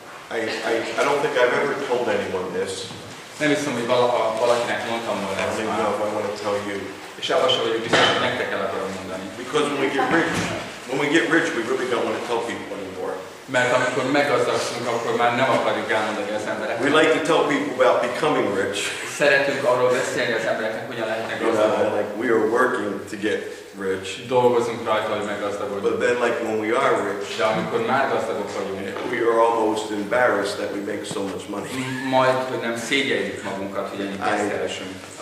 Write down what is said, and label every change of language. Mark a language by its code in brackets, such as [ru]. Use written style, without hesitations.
[en] I don't think I've ever told anyone this. [hu] Nem hiszem, hogy valakinek mondtam volna [en] I don't [hu] ezt [en] even [hu] már. [en] know if I want to tell you. [hu] És abban sem vagyok biztos, hogy nektek el akarom mondani. [en] Because when we get rich, we really don't want to tell people anymore. [hu] Mert amikor meggazdagszunk, akkor már nem akarjuk elmondani az embereknek. [en] We like to tell people about becoming rich. [hu] Szeretünk arról beszélni az embereknek, hogyan lehetnek gazdagok. [en] Like we are working to get rich. [hu] Dolgozunk rajta, hogy meggazdagodjunk. [en] But then like when we are rich, [hu] De amikor már gazdagok vagyunk, [en] we are almost embarrassed that we make so much money. [hu] majd, hogy nem szégyeljük magunkat, hogy ennyit pénzt keresünk.